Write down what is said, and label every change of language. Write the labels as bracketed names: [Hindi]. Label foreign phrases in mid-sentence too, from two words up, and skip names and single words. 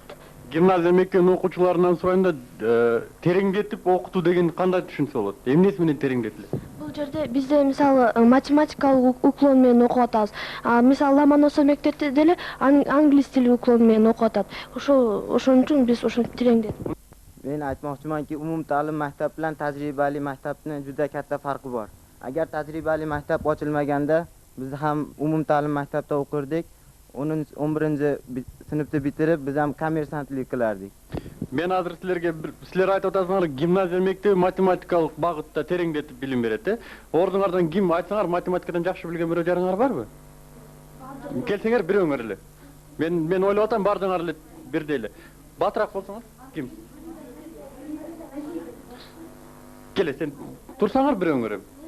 [Kyrgyz] Гимназия мектебинин окуучуларынан сурайм да, тереңдетип окутуу деген кандай түшүнсө болот? Эмнеси менен тереңдетилет? Бул жерде бизде мисалы математикалык уклон менен окуп атабыз. Мисалы Ломоносов мектепте деле англис тили уклон менен окуп атат. Ошон үчүн биз ошентип тереңдетип. [Uzbek] Men aytmoqchimanki, umumta'lim maktab bilan tajribali maktabning juda katta farqi bor. Agar tajribali maktab ochilmaganda, biz ham umumta'lim maktabda o'qirdik. 11-sinfni bitirib, biz ham kommersantlik qilardik. Men hozir sizlar [Kyrgyz] айтып атасыңар, гимназия мектеби математикалык багытта тереңдетип билим берет. Ордуңардан ким айтсаңар, математикадан жакшы билген бирөө жарыңар барбы? Келсеңер бирөөңөр эле. Мен ойлоп атам, бардыңар эле бирдей эле. Батыраак болсоңор, ким? Келе, сен турсаңар бирөөңөр.